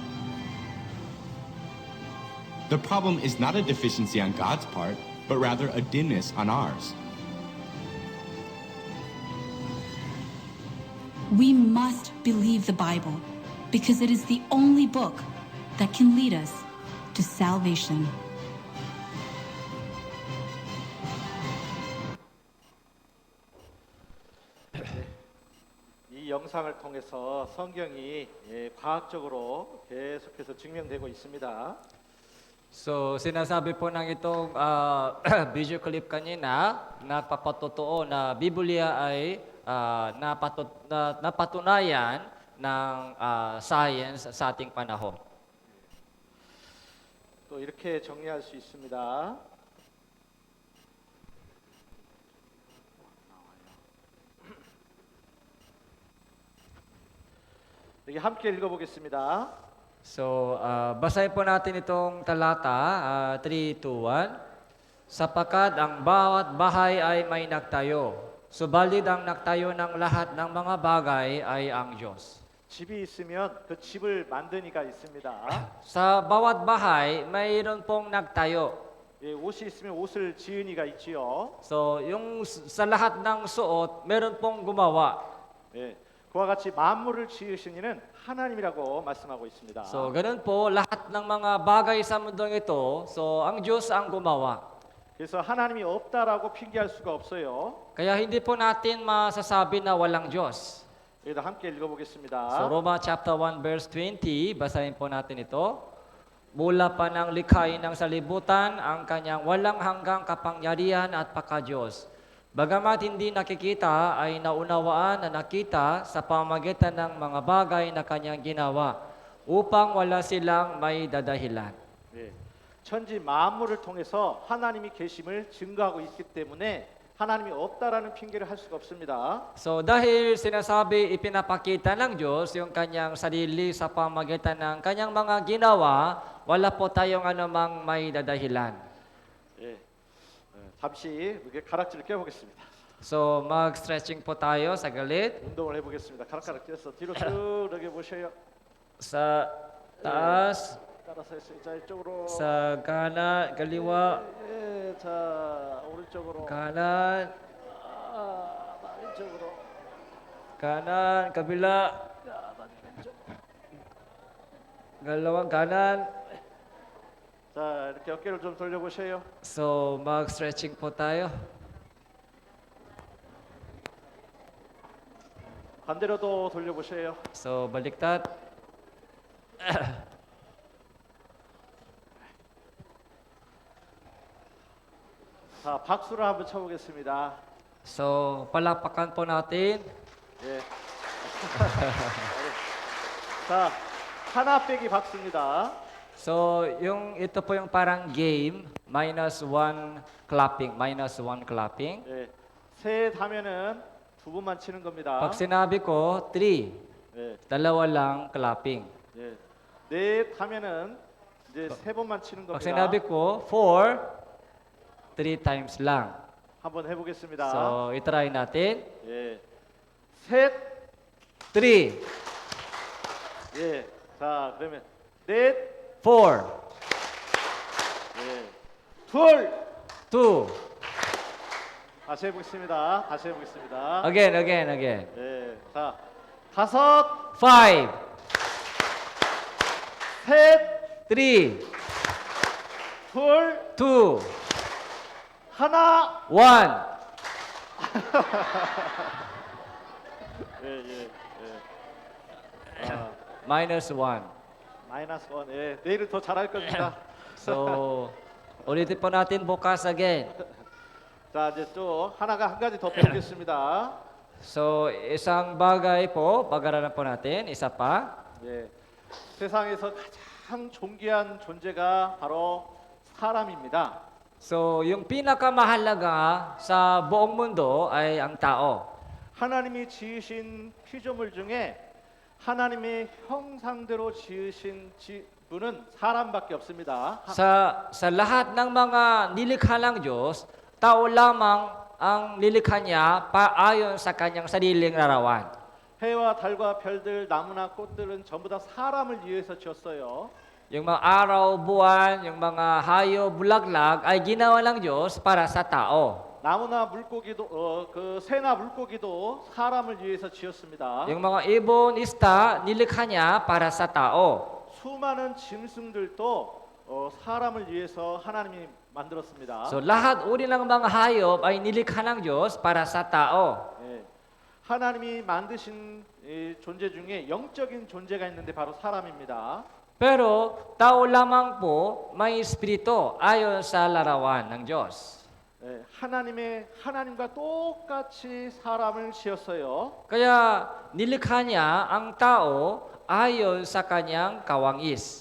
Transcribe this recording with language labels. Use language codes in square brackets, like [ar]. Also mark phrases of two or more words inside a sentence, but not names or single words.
[en] The problem is not a deficiency on God's part, but rather a dimness on ours. We must believe the Bible because it is the only book that can lead us to salvation. [ko] 이 영상을 통해서 성경이 과학적으로 계속해서 증명되고 있습니다. [tl] So sinasabi po ng itong video clip kanina, nagpapatotoo na Biblia ay napatunayan ng science sa ating panahon. [ko] 또 이렇게 정리할 수 있습니다. 여기 함께 읽어보겠습니다. [tl] So, basahin po natin itong talata 3:1. Sapagkat ang bawat bahay ay may nagtayo, subalit ang nagtayo ng lahat ng mga bagay ay ang Diyos. [ko] 집이 있으면 그 집을 만든 이가 있습니다. [tl] Sa bawat bahay, mayroon pong nagtayo. [ko] 옷이 있으면 옷을 지은 이가 있지요. [tl] So, yung sa lahat ng suot, meron pong gumawa. [ko] 그와 같이 만물을 지으신 이는 하나님이라고 말씀하고 있습니다. [tl] So, ganun po, lahat ng mga bagay sa mundong ito, so ang Diyos ang gumawa. [ko] 그래서 하나님이 없다라고 핑계할 수가 없어요. [tl] Kaya hindi po natin masasabi na walang Diyos. [ko] 여기다 함께 읽어보겠습니다. [tl] So, Roma [en] chapter 1 verse 20, [tl] basahin po natin ito. Mula pa ng likhain ng salibutan, ang kanyang walang hanggang kapangyarihan at pagka-Diyos. Bagamat hindi nakikita ay naunawaan na nakita sa pamamagitan ng mga bagay na kanyang ginawa upang wala silang may dadahilan. [ko] 예, 천지 만물을 통해서 하나님이 계심을 증거하고 있기 때문에 하나님이 없다라는 핑계를 할 수가 없습니다. [tl] So dahil sinasabi ipinapakita ng Diyos yung kanyang sarili sa pamamagitan ng kanyang mga ginawa, wala po tayong anumang may dadahilan. [ko] 예, 잠시 이렇게 가락지를 껴보겠습니다. [tl] So mag-stretching po tayo saglit. [ko] 운동을 해보겠습니다. 가락가락 껴서 뒤로 쭉 이렇게 보셔요. [tl] Sa taas, [ko] 따라서 했어요. 자 이쪽으로. [tl] sa kanan, kaliwa, [ko] 예, 자 오른쪽으로. [tl] kanan, [ko] 왼쪽으로. [tl] kanan, kabila, galawang kanan. [ko] 자 이렇게 어깨를 좀 돌려보셔요. [tl] So mag-stretching po tayo. [ko] 반대로도 돌려보셔요. [tl] So baliktad. [ko] 자 박수를 한번 쳐보겠습니다. [tl] So palakpakan po natin. [ko] 예. 자 하나 빼기 박수입니다. [tl] So yung ito po yung parang game, [en] -1 clapping, -1 clapping. [ko] 예. 셋 하면은 두 번만 치는 겁니다. [tl] Pag sinabi ko 3, [ko] 예. [tl] dalawa lang clapping. [ko] 예. 넷 하면은 이제 세 번만 치는 [tl] Pag [ko] 겁니다. [tl] sinabi ko 4, [en] 3 times [tl] lang. [ko] 한번 해보겠습니다. [tl] So itry natin. [ko] 예. 셋. [tl] 3, [ko] 예. 자 그러면 넷. [tl] 4, [ko] 예. 둘. [tl] 2. [ko] 다시 해보겠습니다. 다시 해보겠습니다. [tl] Again. [ko] 예. 자 다섯. [tl] 5, [ko] 셋. [tl] 3, [ko] 둘. [tl] 2, [ko] 하나. [tl] 1. [ko] 예. 아, [tl] -1. [en] minus one. [ko] 예. 내일은 더 잘할 겁니다. [tl] So ulitin po natin bukas again. [ko] 자 이제 또 하나가 한 가지 더 배우겠습니다. [tl] So isang bagay po, pag-aralan po natin, isa pa. [ko] 예. 세상에서 가장 존귀한 존재가 바로 사람입니다. [tl] So yung pinakamahalaga sa buong mundo ay ang tao. [ko] 하나님이 지으신 피조물 중에 하나님의 형상대로 지으신 분은 사람밖에 없습니다. [tl] Sa lahat ng mga nilikha ng Diyos, tao lamang ang nilikha niya ayon sa kanyang sariling larawan. [ko] 해와 달과 별들, 나무나 꽃들은 전부 다 사람을 위해서 지었어요. [tl] Yung mga araw, buwan, yung mga hayop, bulaglag ay ginawa ng Diyos para sa tao. [ko] 나무나 물고기도 그 새나 물고기도 사람을 위해서 지었습니다. [tl] Yung mga ibon, isda, nilikha niya para sa tao. [ko] 수많은 짐승들도 사람을 위해서 하나님이 만들었습니다. [tl] So lahat uri ng mga hayop ay nilikha ng Diyos para sa tao. [ko] 예. 하나님이 만드신 이 존재 중에 영적인 존재가 있는데 바로 사람입니다. [tl] Pero tao lamang po may espiritu ayon sa larawan ng Diyos. [ko] 예. 하나님과 똑같이 사람을 지었어요. [tl] Kaya nilikha niya ang tao ayon sa kanyang kawangis.